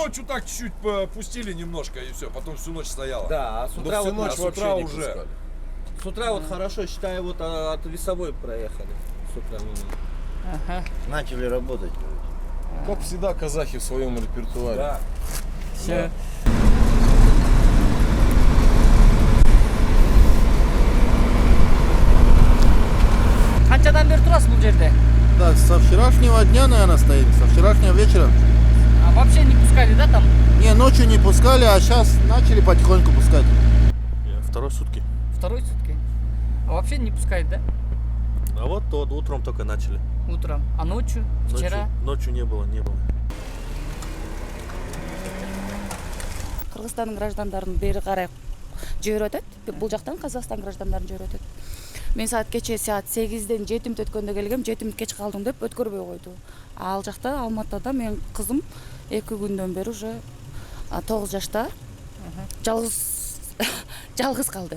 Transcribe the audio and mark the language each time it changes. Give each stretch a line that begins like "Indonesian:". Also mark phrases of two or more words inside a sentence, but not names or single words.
Russian: ночью так чуть-чуть пустили немножко и все, потом всю ночь стояла. Да, а с Да утра, всю вот, ночь с вообще утра не уже. пускали. с утра вот хорошо, считаю, вот от Весовой проехали. С утра Ага. Начали работать. Как всегда казахи в своем репертуаре. Да. Все.
Kazakh: Қаншадан бері тұрасыз бұл жерде?
Russian: Да, со вчерашнего дня, наверное, стоим, со вчерашнего вечера. А вообще не пускали, да, там? Не, ночью не пускали, а сейчас начали потихоньку пускать. Второй сутки. Второй сутки. А вообще не пускают, да? А вот утром только начали. Утром. А ночью? Вчера? Ночью не было.
Kyrgyz: Кыргызстандын граждандарын бери карай жиберип атат. Бул жактан Казакстан граждандарын жиберип атат. Мен кечээ саат 8ден 7 мүнөт өткөндө келгем, 7 мүнөт кеч калдым деп өткөрбөй койду. Ал жакта Алматыда мен кызым 2 күндөн бери уже 9 жашта жалгыз калды.